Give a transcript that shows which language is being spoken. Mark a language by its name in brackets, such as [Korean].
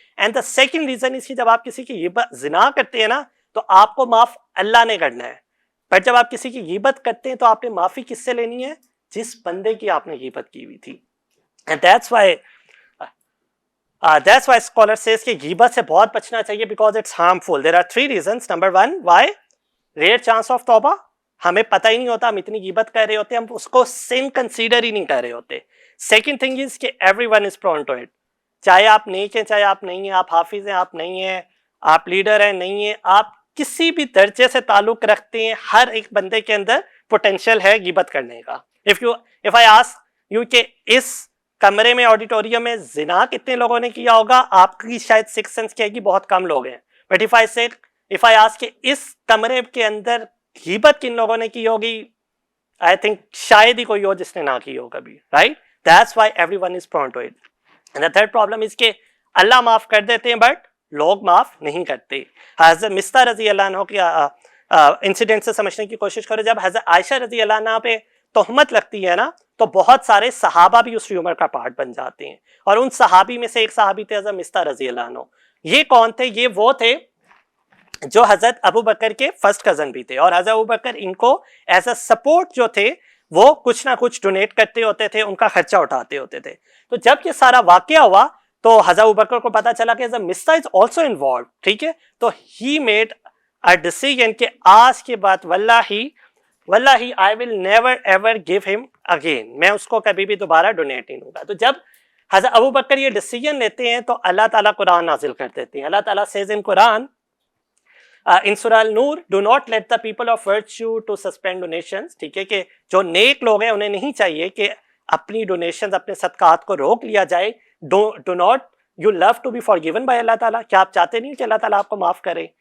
[English] and the second reason [Urdu] اس کی جب آپ کسی کی زنا کرتے ہیں نا تو آپ کو معاف اللہ نے کرنا ہے, پر جب آپ کسی کی غیبت کرتے ہیں تو آپ نے معافی کس سے لینی ہے؟ جس بندے کی آپ نے غیبت کی ہوئی تھی. [English] and that's why scholar says [Urdu] کہ غیبت سے بہت بچنا چاہیے [English] because it's harmful. There are 3 reasons. Number 1, why? Rare chance of [Urdu] توبہ, ہمیں پتہ ہی نہیں ہوتا, ہم اتنی غیبت کر رہے ہوتے ہیں, ہم اس کو sin کنسیڈر ہی نہیں کر رہے ہوتے. [English] Second thing is کہ everyone is prone to it. [Urdu] چاہے آپ نیک ہیں چاہے آپ نہیں ہیں, آپ حافظ ہیں آپ نہیں ہیں, آپ لیڈر ہیں نہیں ہیں, آپ کسی بھی درجے سے تعلق رکھتے ہیں, ہر ایک بندے کے اندر پوٹینشیل ہے غیبت کرنے کا. [English] if I ask you [Urdu] کہ اس کمرے میں آڈیٹوریم میں زنا کتنے لوگوں نے کیا ہوگا, آپ کی شاید 6 سینس کہے گی بہت کم لوگ ہیں. [English] but if I ask [Urdu] کہ اس کمرے کے اندر غیبت کن لوگوں نے کی ہوگی, [English] I think [Urdu] شاید ہی کوئی ہو جس نے نہ کی ہو کبھی. [English] Right, that's why everyone is prone to it. And the third problem is [Urdu] کہ اللہ معاف کر دیتے ہیں بٹ لوگ معاف نہیں کرتے. حضرت مستہ رضی اللہ عنہ کی انسیڈنٹ سے سمجھنے کی کوشش کرو. جب حضرت عائشہ رضی اللہ عنہ پہ تہمت لگتی ہے نا تو بہت سارے صحابہ بھی اس ریومر کا پارٹ بن جاتے ہیں, اور ان صحابی میں سے ایک صحابی تھے حضرت مستہ رضی اللہ عنہ. یہ کون تھے؟ یہ وہ تھے جو حضرت ابو بکر کے فرسٹ کزن بھی تھے, اور حضرت ابو بکر ان کو ایز اے سپورٹ جو تھے وہ کچھ نہ کچھ ڈونیٹ کرتے ہوتے تھے, ان کا خرچہ اٹھاتے ہوتے تھے. تو جب یہ سارا واقعہ ہوا تو حضرت ابوبکر کو پتا چلا کہ حضرت مستہ از آلسو انوالوڈ, ٹھیک ہے, تو [English] he made a decision [Urdu] کہ آج کے بعد واللہ [English] I will never ever give him again, [Urdu] میں اس کو کبھی بھی دوبارہ ڈونیٹ نہیں دوں گا. تو جب حضرت ابوبکر یہ ڈیسیژن لیتے ہیں تو اللہ تعالیٰ قرآن نازل کر دیتے ہیں. [English] اللہ تعالیٰ says in Quran in surah النور, do not let the people of virtue to suspend donations. [Urdu] ٹھیک ہے, کہ جو نیک لوگ ہیں انہیں نہیں چاہیے کہ اپنی ڈونیشنز اپنے صدقات کو روک لیا جائے. [English] do not you love to be forgiven by [Urdu] اللہ تعالیٰ, کیا آپ چاہتے نہیں کہ اللہ تعالیٰ آپ کو معاف کرے.